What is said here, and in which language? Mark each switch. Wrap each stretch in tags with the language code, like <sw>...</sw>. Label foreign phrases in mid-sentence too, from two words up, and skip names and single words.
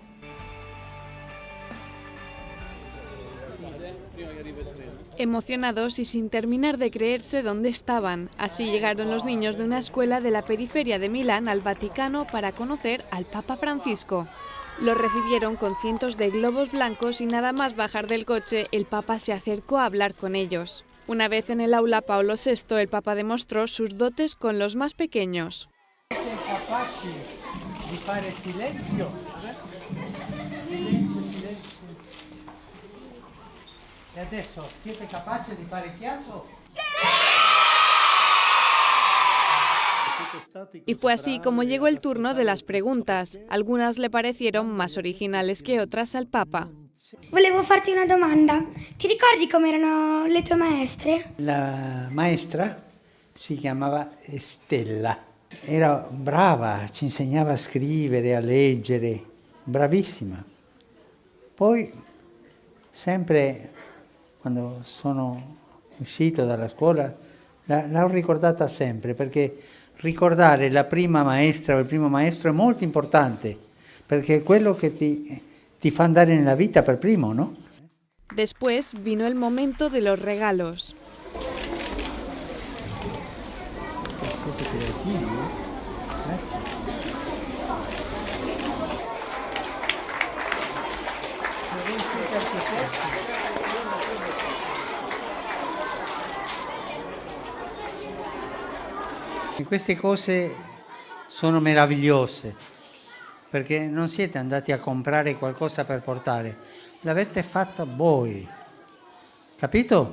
<es>Emocionados y sin terminar de creerse dónde estaban, así llegaron los niños de una escuela de la periferia de Milán al Vaticano para conocer al Papa Francisco. Los recibieron con cientos de globos blancos y nada más bajar del coche, el Papa se acercó a hablar con ellos. Una vez en el aula Pablo VI, el Papa demostró sus dotes con los más pequeños.</es> <it>E adesso siete capaci di fare chiasso?</it> <es>Y fue así como llegó el turno de las preguntas. Algunas le parecieron más originales que otras al Papa.</es> <it>Volevo farti una domanda. Ti ricordi come erano le tue maestre? La maestra si chiamava Stella. Era brava, ci insegnava a scrivere, a leggere, bravissima. Poi, sempre quando sono uscito dalla scuola, l'ho ricordata sempre, perché ricordare la prima maestra o il primo maestro è molto importante, perché è quello che ti fa andare nella vita per primo, ¿no?</it> <es>Después vino el momento de los regalos.</es> <it>Siete creativi, grazie. E queste cose sono meravigliose, perché non siete andati a comprare qualcosa per portare, l'avete fatta voi, capito?</it>